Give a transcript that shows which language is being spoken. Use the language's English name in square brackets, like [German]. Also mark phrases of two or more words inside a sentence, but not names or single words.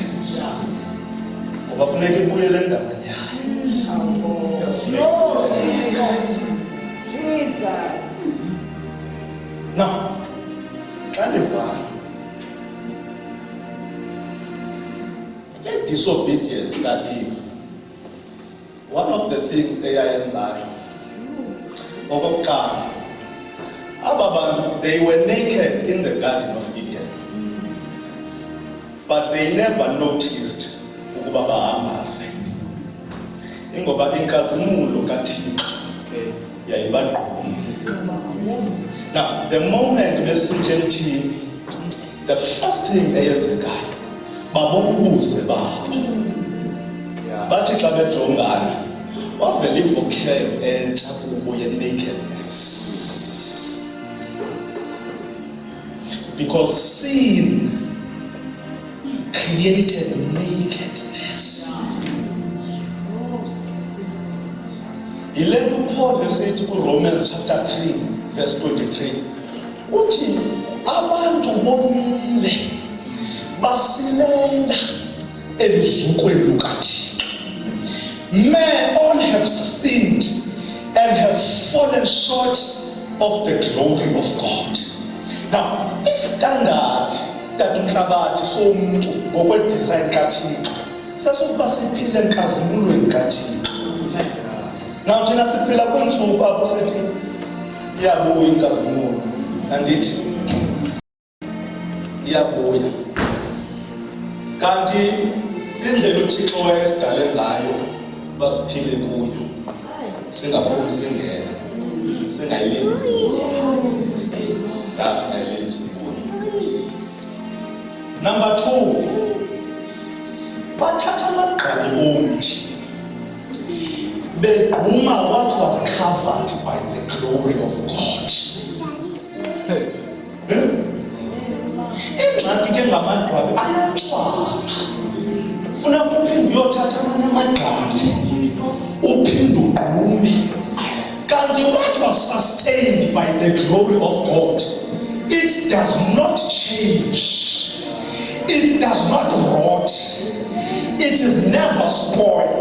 [Xhosa] Ngoba funeka ibuyele endabeni yayo. Jesus. [English] Now, disobedience ka-Eve. One of the things [Xhosa] eyayenzayo okokuqala Ababantu, [English] they were naked in the Garden of Eden, but they never noticed [Xhosa] ukuba bahambaze. Ingoba inkazimulo kaThixo yayibagqibile. [English] Now, the moment [Xhosa] besithi emthini, [English] the first thing [Xhosa] eyenzekayo, babona ubuze babo. Bathi xa bejongana, wavele ivocab entsha kubo ye-nakedness. [English] Because sin created nakedness. [Xhosa] Ilendo Paul esithi Romans chapter 3 verse 23 uthi abantu bonile basilela elizukweni lukaThixo. [English] Men all have sinned and have fallen short of the glory of God. [Xhosa] Now, istandard that umhlabathi somuntu ngokwe-design kaThixo sesokuba siphile enkazimulweni kaThixo. Now thina siphila kwiintsuku apho sithi iyabuya inkazimulo, andithi iyabuya. Kanti indlela uThixo wayesidale ngayo basiphile kuyo, singaphumi singena, singayilindi. [English] That's my lens. Number 2, [Xhosa] bathatha amagqabi omthi begquma [English] what was covered by the glory of God. [Xhosa] Ingxaki ke ngamagqabi ayatshwaba. Funa uphinde uyothatha amanye amagqabi uphinde ugqume. [English] Kanti what was sustained by the glory of God, it does not change, it does not rot, it is never spoiled.